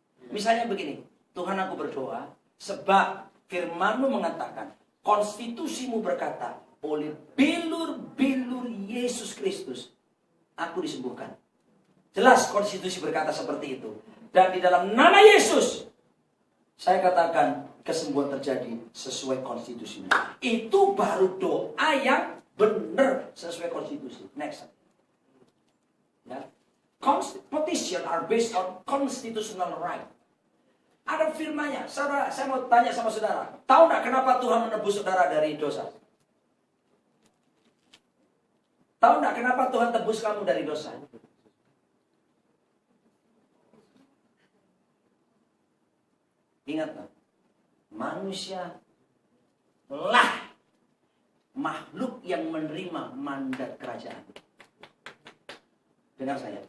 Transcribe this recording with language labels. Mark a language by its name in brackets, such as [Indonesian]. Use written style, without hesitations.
[Indonesian] Misalnya begini, Tuhan aku berdoa, sebab firman-Mu mengatakan, konstitusimu berkata, oleh bilur-bilur Yesus Kristus, aku disembuhkan. Jelas konstitusi berkata seperti itu. Dan di dalam nama Yesus, saya katakan kesembuhan terjadi sesuai konstitusinya. Itu baru doa yang benar sesuai konstitusi. Next. Ya. [English] Petition are based on constitutional right. [Indonesian] Ada firmannya. Saudara, saya mau tanya sama saudara. Tahu nggak kenapa Tuhan menebus saudara dari dosa? Tahu nggak kenapa Tuhan tebus kamu dari dosa? Ingat nggak? Manusia lah makhluk yang menerima mandat kerajaan. Dengar saya.